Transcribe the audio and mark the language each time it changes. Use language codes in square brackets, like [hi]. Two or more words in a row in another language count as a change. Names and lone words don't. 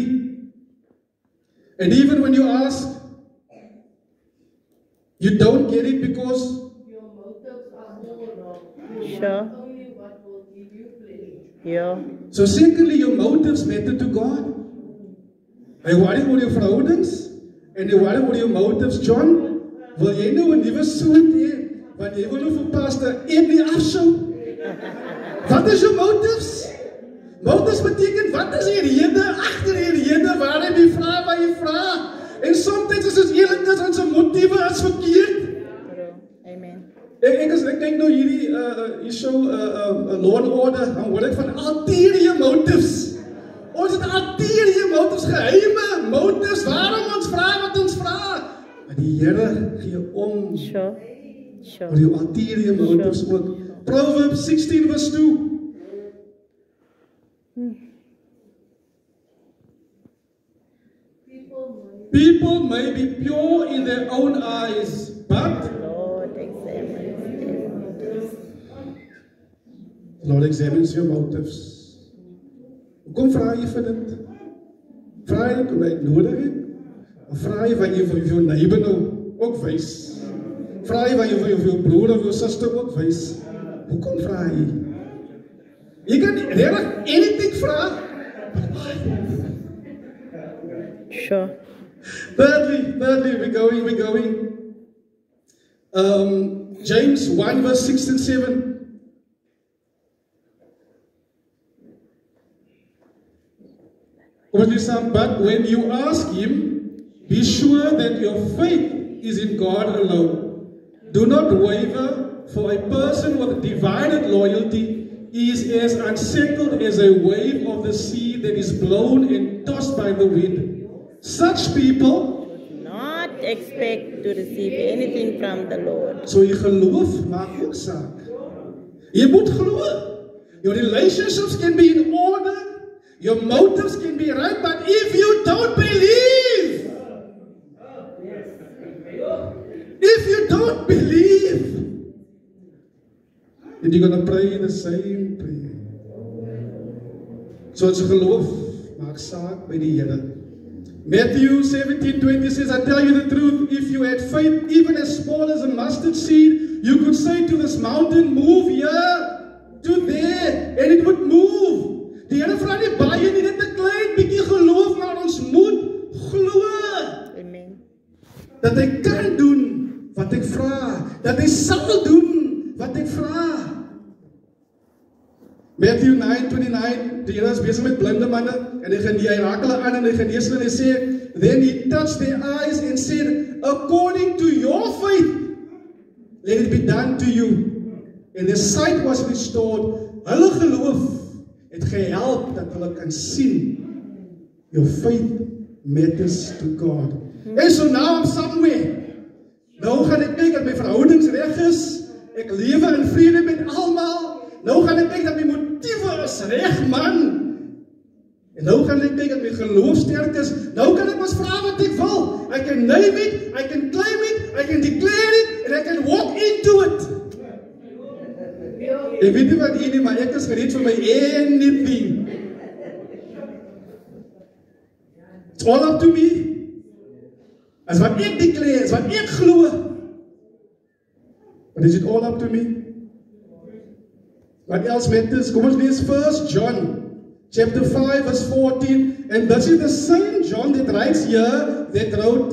[en] And even when you ask, you don't get it because your motives are all wrong. Sure. Only what will give you pleasure. Yeah. so secondly your motives matter to God. [af] Hy worry oor jou verhoudings en hy worry oor jou motives. John, wil jy nou 'n nuwe soort hê? Want jy wil nou vir pastor Emily afsou. Wat is jou motives? Motives beteken wat is die rede agter die rede waarom jy vra wat jy vra? En soms is ons eerlik dat ons motiewe is verkeerd. Amen. Ek kyk nou hierdie show Law and Order, dan hoor ek van [en] ulterior motives. [af] Ons het [en] ulterior motives, [af] geheime motives, waarom ons vra wat ons vra. Maar die Here gee om Sure. oor jou [en] ulterior motives [af] ook. [en] Proverbs 16 verse 2. People may be pure in their own eyes, but Lord examines. Lord examines your motives. [af] Hoekom vra jy vir dit? Vra jy kom jy nodig het? Of vra jy wat jy vir jou neighbor nou ook wys? Vra jy wat jy vir jou broer of jou suster ook wys? Hoekom vra jy? Jy kan regtig anything vra. Sure. [en] Thirdly, we're going. James 1 verse 6 and 7. But when you ask him, be sure that your faith is in God alone. Do not waver, for a person with divided loyalty is as unsettled as a wave of the sea that is blown and tossed by the wind. Such people Not expect to receive anything from the Lord. [af] so jy geloof maak ook saak. Jy moet glo. [en] Your relationships can be in order. Your motives can be right, but if you don't believe, then you're going to pray the same prayer. [af] So ons geloof maak saak by die Here. [en] Matthew 17:20 says, I tell you the truth, if you had faith even as small as a mustard seed, you could say to this mountain, move here, to there, and it would move. [af] Die Here vra nie baie nie, net 'n klein bietjie geloof, maar ons moet glo. Amen. Dat hy kan doen wat ek vra, dat hy sal doen wat ek vra. Matthew 9:29, die Here is besig met blinde manne, en hy raak hulle aan en hy genees hulle en hy sê, [en] then he touched their eyes and said, according to your faith, let it be done to you. And their sight was restored. [af] Hulle geloof het gehelp dat hulle kan sien. [en] Your faith matters to God. And so now I'm somewhere. [af] Nou gaan ek kyk dat my verhoudings reg is. Ek lewe in vrede met almal. Nou gaan ek kyk dat my motiewe is reg, man. En nou gaan ek kyk dat my geloof sterk is. Nou kan ek mos vra wat ek wil. [en] I can name it, I can claim it, I can declare it, and I can walk into it. [af] Ek weet nie wat nie, maar ek is gereed vir my anything. [en] It's all up to me. [af] As wat ek declare, as wat ek glo. [en] But is it all up to me? What else matters? [af] Kom ons lees 1 John [en] chapter 5 verse 14, and this is the same John that writes here that wrote